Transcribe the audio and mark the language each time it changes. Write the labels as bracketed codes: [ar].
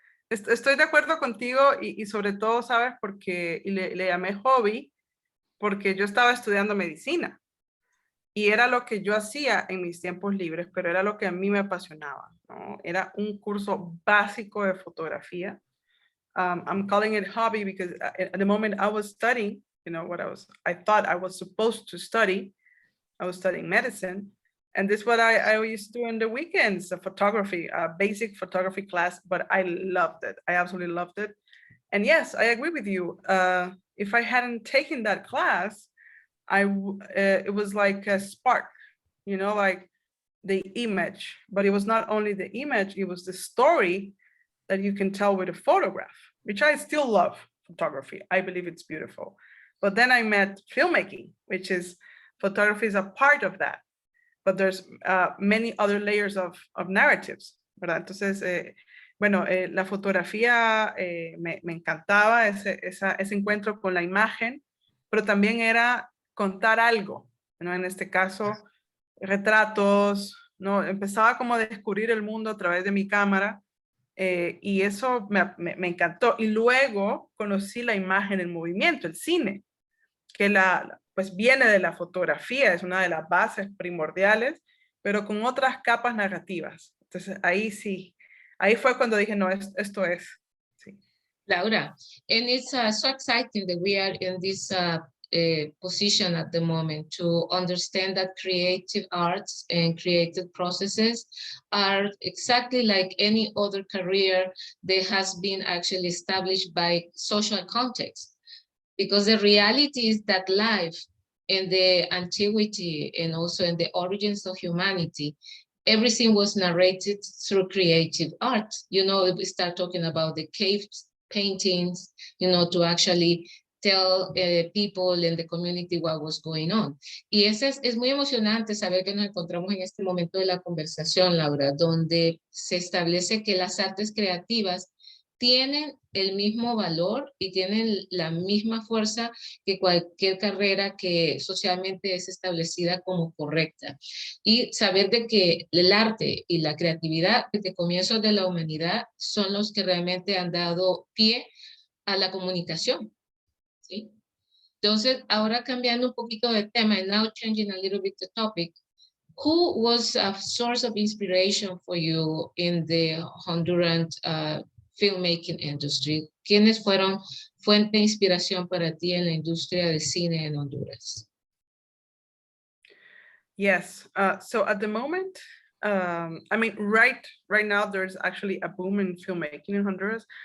[es] Estoy de acuerdo contigo, y sobre todo, ¿sabes? Porque le llamé hobby, porque yo estaba estudiando medicina, y era lo que yo hacía en mis tiempos libres, pero era lo que a mí me apasionaba, ¿no? Era un curso básico de fotografía. [en] I'm calling it hobby because at the moment I was studying, you know, I thought I was supposed to study. I was studying medicine. And this is what I used to do in the weekends, photography, basic photography class, but I loved it. I absolutely loved it. And yes, I agree with you. If I hadn't taken that class, it was like a spark, you know, like the image, but it was not only the image, it was the story that you can tell with a photograph, which I still love photography. I believe it's beautiful. But then I met filmmaking, which is photography is a part of that. But there's many other layers of narratives, ¿verdad? [es] Entonces, bueno, la fotografía me encantaba, ese encuentro con la imagen, pero también era contar algo, ¿no? En este caso, retratos, ¿no? Empezaba como a descubrir el mundo a través de mi cámara, y eso me encantó. Y luego conocí la imagen en movimiento, el cine, que pues viene de la fotografía, es una de las bases primordiales, pero con otras capas narrativas. Entonces ahí sí, ahí fue cuando dije, no, esto es. Sí. [en] Laura, and it's so exciting that we are in this position at the moment to understand that creative arts and creative processes are exactly like any other career that has been actually established by social context. Because the reality is that life in the antiquity and also in the origins of humanity, everything was narrated through creative art. You know, we start talking about the cave paintings, you know, to actually tell people in the community what was going on. [es] Y es muy emocionante saber que nos encontramos en este momento de la conversación, Laura, donde se establece que las artes creativas tienen el mismo valor y tienen la misma fuerza que cualquier carrera que socialmente es establecida como correcta. Y saber de que el arte y la creatividad desde comienzos de la humanidad son los que realmente han dado pie a la comunicación, ¿sí? Entonces, ahora cambiando un poquito de tema, [en] and now changing a little bit the topic, who was a source of inspiration for you in the Honduran filmmaking industry? [es] ¿Quiénes fueron fuente de inspiración para ti en la industria del cine en Honduras? [en] Yes, so at the moment, I mean, right now, there's actually a boom in filmmaking in Honduras.